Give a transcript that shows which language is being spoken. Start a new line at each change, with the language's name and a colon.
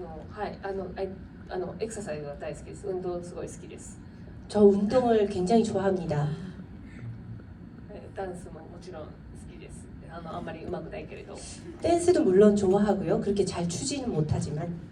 Japanese: はい、エクササイズが大好きです。運動すごい好きです。
Korean: 저 운동을 굉장히 좋아합니다.
Japanese: ダンスももちろん好きです。あんまり上手くないけれど。
Korean: 댄스도 물론 좋아하고요. 그렇게 잘 추지는 못하지만.